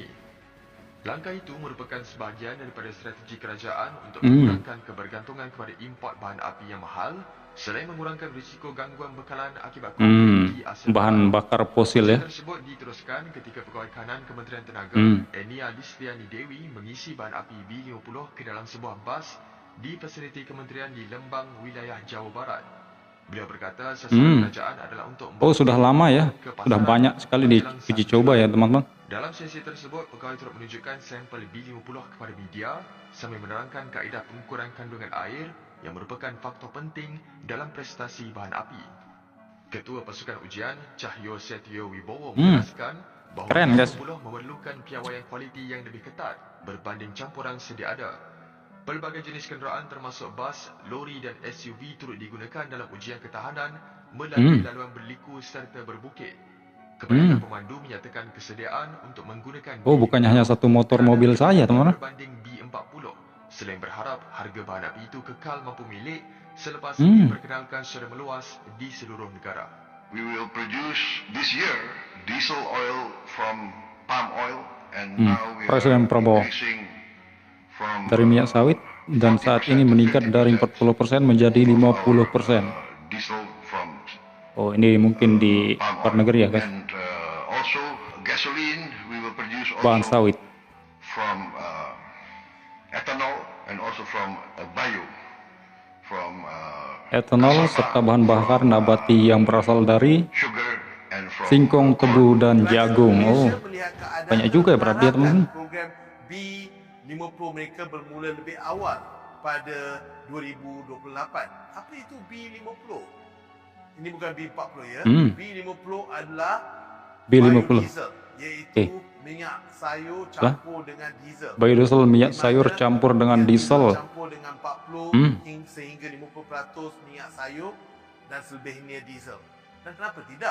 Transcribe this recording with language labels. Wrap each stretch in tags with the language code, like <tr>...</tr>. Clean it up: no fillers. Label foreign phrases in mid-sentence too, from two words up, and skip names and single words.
<ms>Langkah itu merupakan sebahagian daripada strategi kerajaan untuk mengurangkan kebergantungan kepada import bahan api yang mahal, selain mengurangkan risiko gangguan bekalan akibat konflik di Asia</ms> <id>Bahan bakar fosil ya.</id> <ms>tersebut diteruskan ketika Pegawai Kanan Kementerian Tenaga Enia Listiani Dewi mengisi bahan api B50 ke dalam sebuah bas di fasiliti kementerian di Lembang, wilayah Jawa Barat. Beliau berkata sasaran kerajaan adalah untuk</ms> <id>Oh, sudah lama ya. Sudah banyak sekali diuji coba ya, teman-teman.</id> <ms>Dalam sesi tersebut, pegawai turut menunjukkan sampel B50 kepada media sambil menerangkan kaedah pengukuran kandungan air yang merupakan faktor penting dalam prestasi bahan api. Ketua Pasukan Ujian, Cahyo Setio Wibowo menjelaskan bahawa</ms> <id>Keren, guys.</id> <ms>B50 memerlukan piawaian kualiti yang lebih ketat berbanding campuran sedia ada. Pelbagai jenis kenderaan termasuk bas, lori dan SUV turut digunakan dalam ujian ketahanan melalui laluan berliku serta berbukit. Kebanyakan pemandu menyatakan kesediaan untuk menggunakan</ms> <id>Oh, bukannya hanya satu motor mobil saja, teman-teman.</id> <ms>berbanding B40. Selain berharap harga bahan api itu kekal mampu milik selepas diperkenalkan secara meluas di seluruh negara.</ms> <en>We will produce this year diesel oil from palm oil and now we</en> <id>Presiden</id> <en>are</en> <id>Prabowo</id> <en>increasing from</en> <id>dari minyak sawit dan saat ini meningkat dari 40% menjadi 50%.</id> <en>diesel from</en> <id>Oh, ini mungkin di</id> <en>palm</en> <id>luar</id> <en>oil.</en> <id>negeri ya, guys.</id> <en>And also gasoline we will produce</en> <id>Bahan</id> <en>also</en> <id>sawit.</id> <en>from ethanol and also from bio from</en> <id>Etanol serta bahan bakar nabati yang berasal dari</id> <en>sugar and from</en> <id>singkong, tebu, dan jagung. Oh, banyak juga ya berarti ya, teman-teman.</id> <ms>Program B50 mereka bermula lebih awal pada 2028.</ms> <id>Apa itu B50? Ini bukan B40 ya.</id> <ms>B50 adalah B50. biodiesel, iaitu minyak sayur campur dengan diesel.</ms> <id>Biodiesel minyak sayur campur dengan diesel.</id> <ms>Campur dengan 40 sehingga 50% minyak sayur dan selebihnya diesel. Dan kenapa tidak?</ms>